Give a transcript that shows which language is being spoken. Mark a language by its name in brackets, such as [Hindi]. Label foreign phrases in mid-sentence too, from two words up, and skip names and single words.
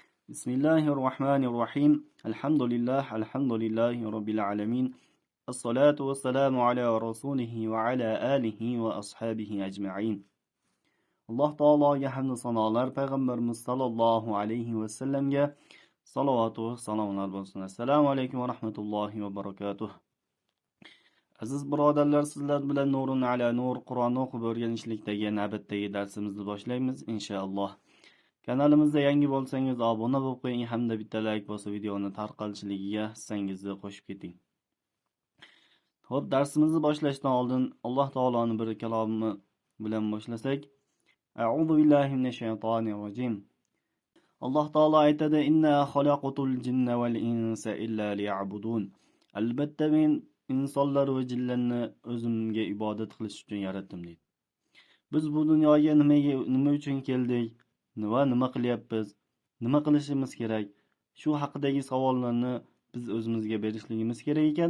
[Arabic] بسم الله الرحمن الرحيم الحمد لله رب العالمين. الصلاة والسلام على رسوله وعلى آله وأصحابه أجمعين. [Uzbek] Alloh taologa hamd sanolar, payg'ambarimiz sallallohu alayhi va sallamga salovat va salomlar bo'lsin. [Arabic] السلام عليكم ورحمة الله وبركاته. [Uzbek] Aziz birodarlar, sizlar bilan nurun ala nur Qur'onni o'qib o'rganishlikdagi navbatdagi darsimizni boshlaymiz inshaalloh. Kanalimizda yangi bo'lsangiz obuna bo'lib qo'ying hamda bitta like bosib videoni tarqalishligiga hissangizni qo'shib keting. Xo'p, darsimizni boshlashdan oldin Alloh taoloning bir kalomi bilan boshlasak. [Arabic] أعوذ بالله من الشيطان الرجيم. [Uzbek] Alloh taolo aytadi: [Arabic] "إنا خلقت الجن والإنس إلا ليعبدون." [Uzbek] Albatta men insonlar va jinlarni o'zimga ibodat qilish uchun yaratdim deydi. Biz bu dunyoga nima uchun keldik? Nima qilyapmiz? Nima qilishimiz kerak? Shu haqidagi savollarni biz o'zimizga berishligimiz kerak ekan.